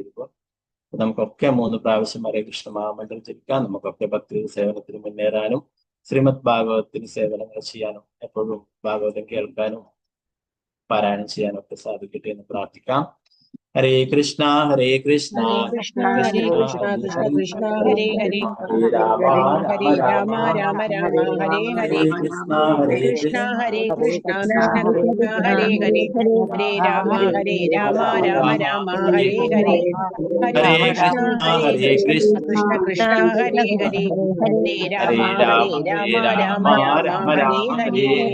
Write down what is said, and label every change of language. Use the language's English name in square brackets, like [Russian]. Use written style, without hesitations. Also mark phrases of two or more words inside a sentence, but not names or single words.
[Malayalam] നമുക്കൊക്കെ 3 പ്രാവശ്യം ഹരേ കൃഷ്ണ മഹാമണ്ഡലം ജപിക്കാം. നമുക്കൊക്കെ ഭക്തി സേവനത്തിന് മുന്നേറാനും ശ്രീമദ് ഭാഗവതത്തിന് സേവനങ്ങൾ ചെയ്യാനും എപ്പോഴും ഭാഗവതം കേൾക്കാനും പാരായണം ചെയ്യാനും ഒക്കെ സാധിക്കട്ടെ എന്ന് പ്രാർത്ഥിക്കാം. [Sanskrit] ഹരേ കൃഷ്ണ ഹരേ കൃഷ്ണ കൃഷ്ണ ഹരേ കൃഷ്ണ കൃഷ്ണ കൃഷ്ണ ഹരേ ഹരേ ഹരേ രാമ രാമ രാമ ഹരേ ഹരേ. കൃഷ്ണ ഹരേ കൃഷ്ണ കൃഷ്ണ കൃഷ്ണ ഹരേ ഹരേ ഹരേ രാമ രാമ രാമ ഹരേ ഹരേ. ഹരേ കൃഷ്ണ ഹരേ കൃഷ്ണ കൃഷ്ണ കൃഷ്ണ ഹരേ ഹരേ ഹരേ രാമ രാമ രാമ ഹരേ ഹരേ.